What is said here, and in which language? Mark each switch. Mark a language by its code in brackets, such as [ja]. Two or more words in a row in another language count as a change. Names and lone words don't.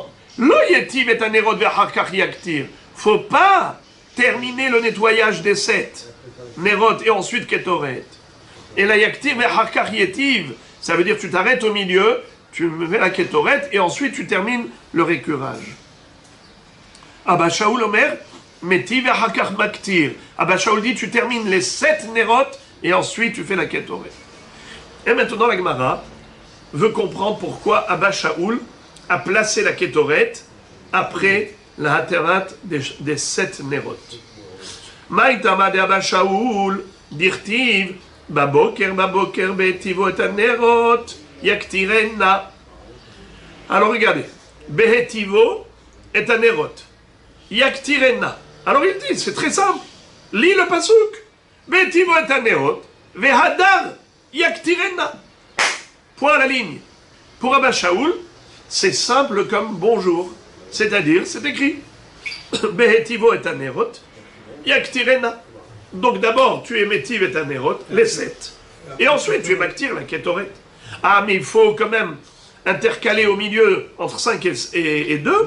[he] לא יטיב את הנרות ואחר כך יקטיר. [fr] Faut pas terminer le nettoyage des 7 nérotes et ensuite kétoret. Et la [he] יקטיר ואחר כך יטיב, [fr] ça veut dire tu t'arrêtes au milieu, tu fais la kétoret et ensuite tu termines le récurage. [he] אבא שאול אומר, מטיב ואחר כך מקטיר. [fr] Abba Shaoul dit tu termines les 7 nérotes et ensuite tu fais la kétoret. Et maintenant la Gemara veut comprendre pourquoi Abba Shaoul a placé la kétoret après la hatavat des 7 nérotes. [arc] מאי טעמא דאבא שאול, דכתיב, בבקר בהיטיבו את הנרות, יקטירנה. [fr] Alors regardez, [he] בהיטיבו את הנרות, יקטירנה. [fr] Alors il dit, c'est très simple, lis le pasouk, [he] בהיטיבו את הנרות, והדר, יקטירנה. [fr] Point à la ligne. Pour Abba Shaoul, c'est simple comme bonjour. C'est-à-dire, c'est écrit [he] בהיטיבו את הנרות, יקטירנה. [fr] Donc d'abord, tu es [he] מטיב את הנרות, [fr] les 7. Et ensuite, tu es maktir, la kétoret. Ah, mais il faut quand même intercaler au milieu entre 5 et 2.